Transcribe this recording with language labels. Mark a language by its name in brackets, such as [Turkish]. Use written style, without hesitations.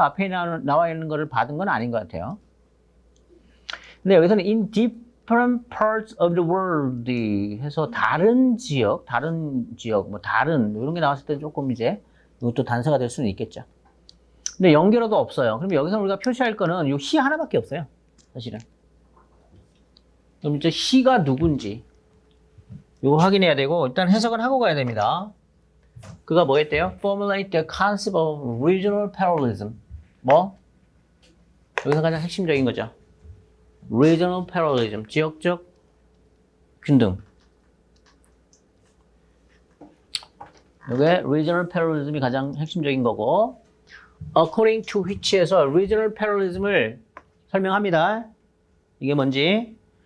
[Korean] 앞에 나와 있는 거를 받은 건 아닌 것 같아요. 근데 여기서는 [English] in different parts of the world [Korean] 해서 다른 지역, 뭐 다른 이런 게 나왔을 때 조금 이제 이것도 단서가 될 수는 있겠죠. 근데 연결어도 없어요. 그럼 여기서 우리가 표시할 거는 이 he 하나밖에 없어요. 사실은. 그럼 이제 he가 누군지 이거 확인해야 되고 일단 해석은 하고 가야 됩니다. 그가 뭐 했대요? [English] Formulate the concept of regional parallelism. [Korean] 뭐? 여기서 가장 핵심적인 거죠. Regional parallelism, 지역적 균등. 이게 regional parallelism이 가장 핵심적인 거고, [English] according to which [Korean] 에서 regional parallelism을 설명합니다. 이게 뭔지.